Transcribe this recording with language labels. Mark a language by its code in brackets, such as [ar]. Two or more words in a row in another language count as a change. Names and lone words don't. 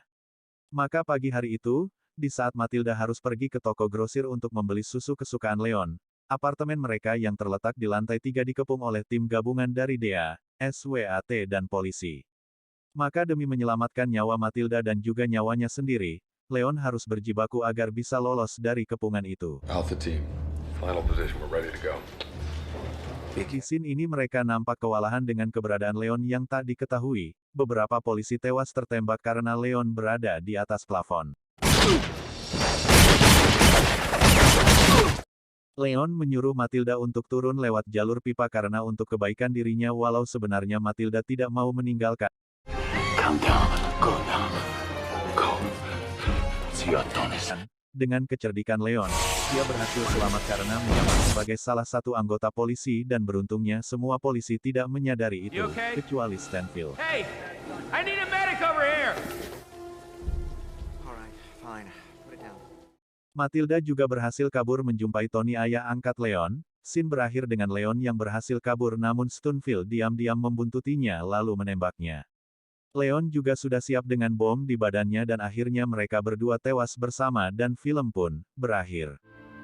[id] Maka pagi hari itu, di saat Matilda harus pergi ke toko grosir untuk membeli susu kesukaan Leon, apartemen mereka yang terletak di lantai 3 dikepung oleh tim gabungan dari Dea, SWAT dan polisi. Maka demi menyelamatkan nyawa Matilda dan juga nyawanya sendiri, Leon harus berjibaku agar bisa lolos dari kepungan itu. [en] Alpha team, final position, we're ready to go. [id] Di scene ini mereka nampak kewalahan dengan keberadaan Leon yang tak diketahui. Beberapa polisi tewas tertembak karena Leon berada di atas plafon. Leon menyuruh Matilda untuk turun lewat jalur pipa karena untuk kebaikan dirinya walau sebenarnya Matilda tidak mau meninggalkan. [en] Calm down. Go now. Go. See you at Tony's. [id] Dengan kecerdikan Leon, dia berhasil selamat karena menyamar sebagai salah satu anggota polisi dan beruntungnya semua polisi tidak menyadari itu, kecuali Stanfield. [en] Hey, I need a medic over here. All right, fine. Put it down. [id] Matilda juga berhasil kabur menjumpai Tony ayah angkat Leon. Scene berakhir dengan Leon yang berhasil kabur namun Stanfield diam-diam membuntutinya lalu menembaknya. Leon juga sudah siap dengan bom di badannya dan akhirnya mereka berdua tewas bersama dan film pun berakhir.